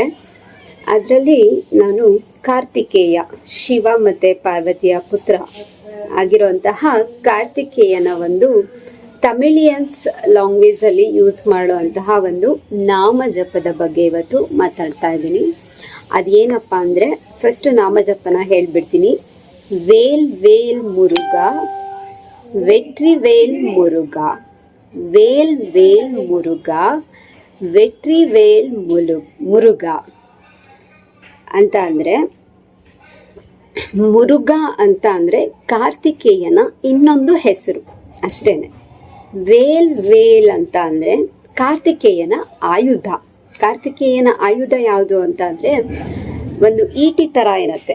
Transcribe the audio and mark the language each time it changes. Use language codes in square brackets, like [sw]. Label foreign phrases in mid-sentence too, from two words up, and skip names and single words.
[kn] ಅದರಲ್ಲಿ ನಾನು ಕಾರ್ತಿಕೇಯ, ಶಿವ ಮತ್ತು ಪಾರ್ವತಿಯ ಪುತ್ರ ಆಗಿರುವಂತಹ ಕಾರ್ತಿಕೇಯನ ಒಂದು [en] Tamilians language use [kn] ಮಾಡುವಂತಹ ಒಂದು ನಾಮಜಪದ ಬಗ್ಗೆ ಇವತ್ತು ಮಾತಾಡ್ತಾ ಇದ್ದೀನಿ. ಅದೇನಪ್ಪ ಅಂದರೆ, ಫಸ್ಟು ನಾಮಜಪನ ಹೇಳ್ಬಿಡ್ತೀನಿ. [ta] வேல் வேல் முருகா, வெற்றி வேல் முருகா, வேல் வேல் முருகா, வெற்றி வேಲ್ [kn] ಮುರುಘಾ ಅಂತ ಅಂದರೆ, ಮುರುಘಾ ಅಂತ ಅಂದರೆ ಕಾರ್ತಿಕೇಯನ ಇನ್ನೊಂದು ಹೆಸರು ಅಷ್ಟೇನೆ. ವೇಲ್ ವೇಲ್ ಅಂತ ಅಂದರೆ ಕಾರ್ತಿಕೇಯನ ಆಯುಧ. ಕಾರ್ತಿಕೇಯನ ಆಯುಧ ಯಾವುದು ಅಂತ ಅಂದರೆ ಒಂದು ಈಟಿ ಥರ ಇರುತ್ತೆ.